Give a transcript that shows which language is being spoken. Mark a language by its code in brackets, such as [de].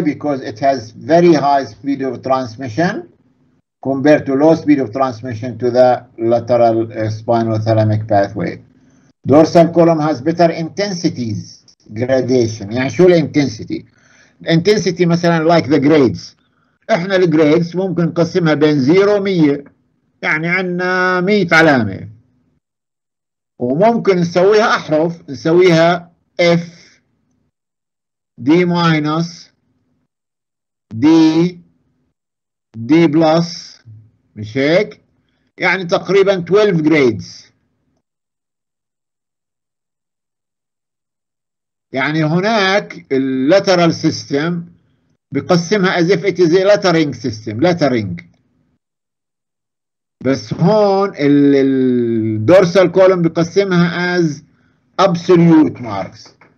[en] Because it has very high speed of transmission compared to low speed of transmission to the lateral spinothalamic pathway. Dorsal column has better intensities gradation. [ar] يعني شو الانتنسيتي؟ intensity مثلا [en] like the grades. [ar] احنا الجريدز ممكن نقسمها بين 0 و 100. يعني عندنا 100 علامة، وممكن نسويها أحرف، نسويها F D minus D D plus، مش هيك؟ يعني تقريبا 12 grades. يعني هناك اللاترال سيستم بقسمها [en] as if it is a lettering system، [ar] lettering. بس هون الدورسال column بقسمها [en] as absolute marks.